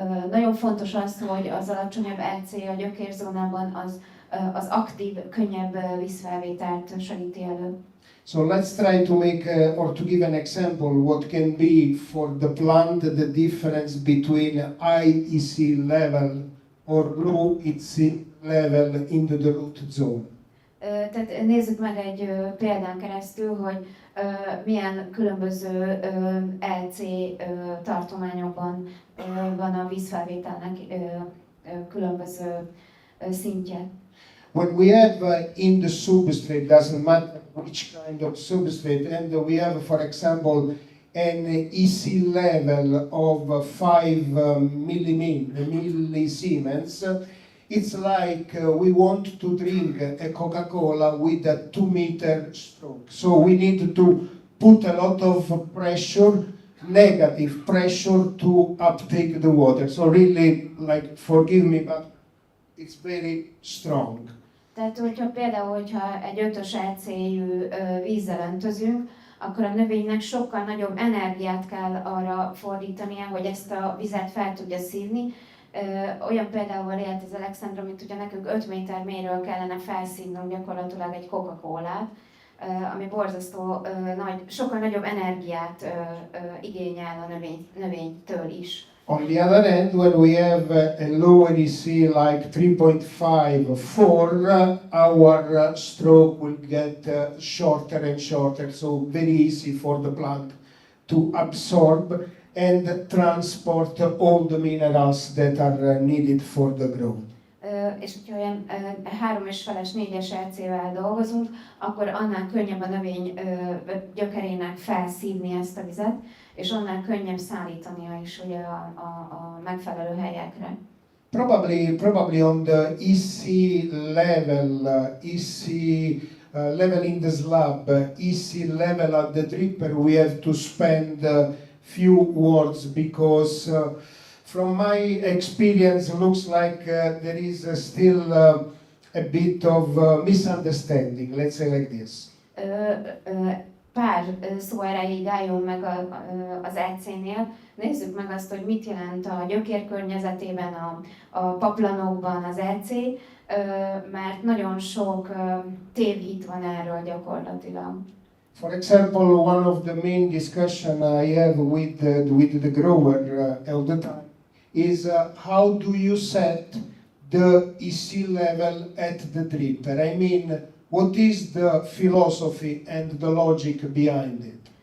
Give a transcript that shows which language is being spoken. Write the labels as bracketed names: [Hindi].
[Hungarian] Nagyon fontos az, hogy az alacsonyabb EC a gyökérzónában az aktív, könnyebb vízfelvételt segíti elő. [English] So let's try to make or to give an example what can be for the plant the difference between high EC level or low EC level in the root zone. [Hungarian] Tehát nézzük meg egy példán keresztül, hogy milyen különböző LC tartományokban van a vízfelvételnek különböző szintje. [English] When we have in the substrate, doesn't matter which kind of substrate, and we have, for example, an EC level of 5 millisiemens, it's like we want to drink a Coca-Cola with a 2-meter stroke. So we need to put a lot of pressure, negative pressure, to uptake the water. So really, like, forgive me, but it's very strong. [Hungarian] Tehát, hogyha egy 5-ös EC-jű vízzel öntözünk, akkor a növénynek sokkal nagyobb energiát kell arra fordítania, hogy ezt a vizet fel tudja szívni. Olyan példával élt az Alexandra, mint ugye nekünk 5 méter mélyről kellene felszívnunk gyakorlatilag egy Coca-Colát, ami borzasztó nagy, sokkal nagyobb energiát igényel a növénytől is. [English] On the other hand, when we have a lower EC like 3.5 or 4, our stroke will get shorter and shorter, so very easy for the plant to absorb and transport all the minerals that are needed for the growth. [Hungarian] És hogyha olyan 3,5-es, 4-es EC-vel dolgozunk, akkor annál könnyebb a növény gyökerének felszívni ezt a vizet, és annál könnyebb szállítania is ugye a megfelelő helyekre. [English] Probably on the EC level, level in the slab, EC level at the dripper, we have to spend few words because from my experience looks like there is still a bit of misunderstanding, let's say like this. [Hungarian] Pár szó erejéig álljon meg az EC-nél. Nézzük meg azt, hogy mit jelent a gyökér környezetében, a paplanokban az EC, mert nagyon sok tévhit van erről gyakorlatilag. [English] For example, one of the main discussion I have with the grower all the time is how do you set the EC level at the dripper? I mean, what is the philosophy and the logic behind it?